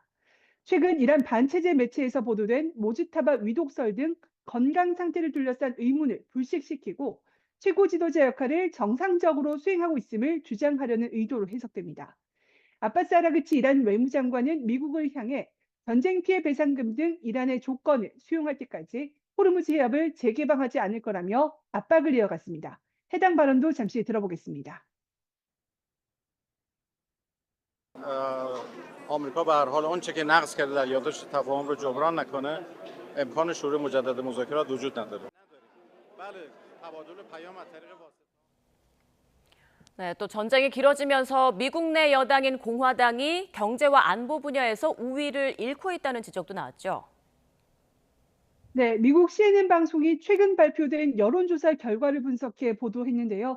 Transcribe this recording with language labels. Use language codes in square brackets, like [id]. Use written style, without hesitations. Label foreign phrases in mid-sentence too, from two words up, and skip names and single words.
[ko] 최근 이란 반체제 매체에서 보도된 모즈타바 위독설 등 건강 상태를 둘러싼 의문을 불식시키고 최고 지도자 역할을 정상적으로 수행하고 있음을 주장하려는 의도로 해석됩니다. 아바스 아라그치 이란 외무장관은 미국을 향해 전쟁 피해 배상금 등 이란의 조건을 수용할 때까지 호르무즈 해협을 재개방하지 않을 거라며 압박을 이어갔습니다. 해당 발언도 잠시 들어보겠습니다. [fa] آمریکا به هر حال آنچه که نقض کرده در یادداشت تفاهم رو جبران نکنه امکان شروع مجدد مذاکرات وجود نداره. بله تبادل پیام از طریق [ko] 네, 또 전쟁이 길어지면서 미국 내 여당인 공화당이 경제와 안보 분야에서 우위를 잃고 있다는 지적도 나왔죠. 네, 미국 CNN 방송이 최근 발표된 여론조사 결과를 분석해 보도했는데요.